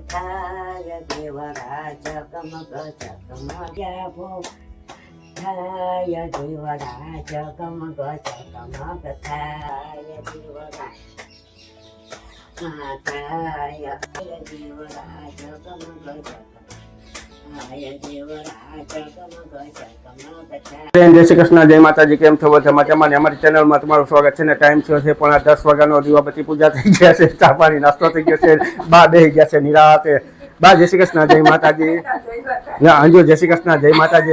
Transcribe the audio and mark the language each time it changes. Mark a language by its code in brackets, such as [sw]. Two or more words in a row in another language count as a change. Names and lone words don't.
[gu] થાય દેવરા જગમગ જગમગ ભો થાય દેવરા જગમગ જગમગ થાય દેવરા માતાય દેવરા જગમગ જય શ્રી કૃષ્ણ, જય માતાજી. કેમ છો બધા મજામાં? અમારી ચેનલમાં તમારું સ્વાગત છે ને. ટાઈમ થયો છે પણ 10 વાગ્યાનો દીવાબત્તી પૂજા થઈ ગયા છે, ચા પાણી નાસ્તો થઈ ગયો છે, બા બેસી ગયા છે નિરાતે. બા જય શ્રી કૃષ્ણ, જય માતાજી. અંજુ જય શ્રી કૃષ્ણ, જય માતાજી.